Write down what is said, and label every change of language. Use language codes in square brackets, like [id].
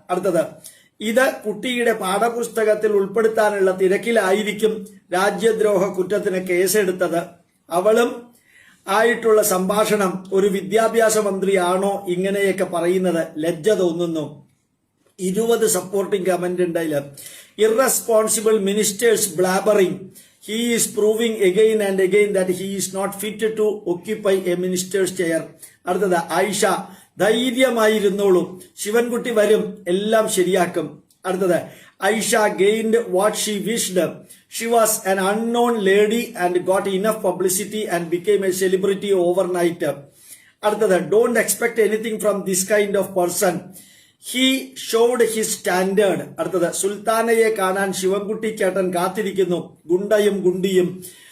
[ml] അടുത്തത്, ഇത് കുട്ടിയുടെ പാഠപുസ്തകത്തിൽ ഉൾപ്പെടുത്താനുള്ള തിരക്കിലായിരിക്കും രാജ്യദ്രോഹ കുറ്റത്തിന് കേസെടുത്തത്. അവളും ആയിട്ടുള്ള സംഭാഷണം ഒരു വിദ്യാഭ്യാസ മന്ത്രിയാണോ ഇങ്ങനെയൊക്കെ പറയുന്നത്, ലജ്ജ തോന്നുന്നു. 20 സപ്പോർട്ടിംഗ് കമന്റ് ഉണ്ടായില്ല. [en] Irresponsible ministers blabbering, he is proving again and again that he is not fit to occupy a minister's chair. [ml] അടുത്തത്, ഐഷ ധൈര്യമായിരുന്നോളൂ, ശിവൻകുട്ടി വരും, എല്ലാം ശരിയാക്കും. അടുത്തത്, [en] Aisha gained what she wished. She was an unknown lady and got enough publicity and became a celebrity overnight. [ml] അടുത്തത്, [en] don't expect anything from this kind of person. He showed his standard. [ml] അടുത്തത്, സുൽത്താനയെ കാണാൻ ശിവൻകുട്ടി ചേട്ടൻ കാത്തിരിക്കുന്നു, ഗുണ്ടയും ഗുണ്ടിയും.